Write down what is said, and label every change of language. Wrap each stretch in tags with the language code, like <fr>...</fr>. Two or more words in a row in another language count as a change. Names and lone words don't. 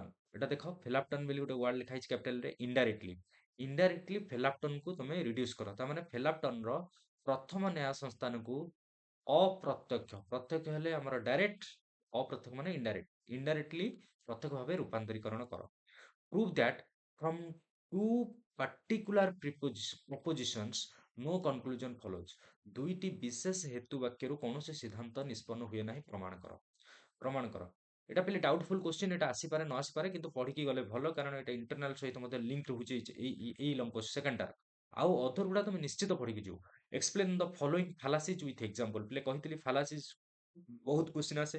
<or>ଏଟା ଦେଖ, ଫେଲାପ୍ଟନ ବୋଲି ଗୋଟେ ୱାର୍ଡ ଲେଖା ହେଇଛି କ୍ୟାପିଟାଲରେ। ଇନଡାଇରେକ୍ଟଲି ଫେଲାପ୍ଟନକୁ ତମେ ରିଡ୍ୟୁସ କର। ତା ମାନେ ଫେଲାପ୍ଟନର ପ୍ରଥମ ନ୍ୟାୟ ସଂସ୍ଥାନକୁ ଅପ୍ରତ୍ୟକ୍ଷ, ପ୍ରତ୍ୟକ୍ଷ ହେଲେ ଆମର ଡାଇରେକ୍ଟ, ଅପ୍ରତ୍ୟକ୍ଷ ମାନେ ଇନଡାଇରେକ୍ଟ, ଇନଡାଇରେକ୍ଟଲି ପ୍ରତ୍ୟକ୍ଷ ଭାବେ ରୂପାନ୍ତରୀକରଣ କର।</or> <en>Prove that from two particular propositions no conclusion follows।</en> <or>ଦୁଇଟି ବିଶେଷ ହେତୁ ବାକ୍ୟରୁ କୌଣସି ସିଦ୍ଧାନ୍ତ ନିଷ୍ପନ୍ନ ହୁଏ ନାହିଁ, ପ୍ରମାଣ କର। ପ୍ରମାଣ କର। ଏଟା ପିଲେ</or> <en>doubtful question,</en> <or>ଏଟା ଆସିପାରେ ନ ଆସିପାରେ, କିନ୍ତୁ ପଢିକି ଗଲେ ଭଲ, କାରଣ ଏଟା ଇଣ୍ଟରନାଲ ସହିତ ମଧ୍ୟ ଲିଙ୍କ ରହୁଛି ଏଇ</or> <en>long question secondଟା।</en> <or>ଆଉ ଅଧର ଗୁଡା ତମେ ନିଶ୍ଚିତ ପଢିକି ଯିବ।</or> <en>explain the following fallacies with example.</en> <or>ପିଲେ କହିଥିଲି ଫାଲାସିଜ ବହୁତ କ୍ୱେଶ୍ଚିନ୍ ଆସେ।</or>